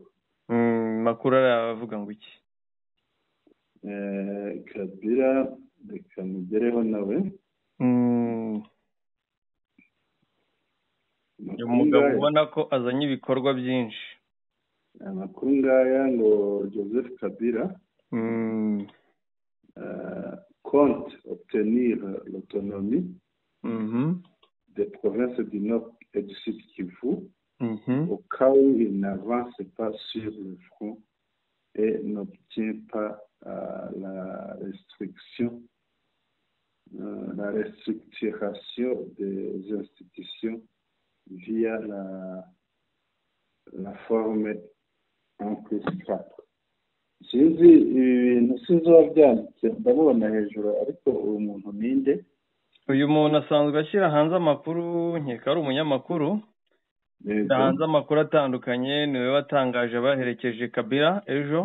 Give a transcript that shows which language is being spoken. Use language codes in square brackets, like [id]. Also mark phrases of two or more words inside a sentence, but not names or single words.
[rw] Makuru aravuga ngo iki? Kabila reka mugereho nawe. Umugabo ubona ko azanye ibikorwa byinshi. Amakuru ngaya ngo [fr] Joseph Kabila compte obtenir l'autonomie des provinces du Nord et du Sud Kivu au cas où il n'avance pas sur le front et n'obtient pas la restructuration des institutions via la forme en plus 4. [rw] Sinzi ibintu sinzi wabyanditse ndabona hejuru ariko uyu muntu ninde? Uyu muntu asanzwe ashyira hanze amakuru, nkeka ari umunyamakuru. Hanze amakuru atandukanye, niwe watangaje abaherekeje Kabila ejo.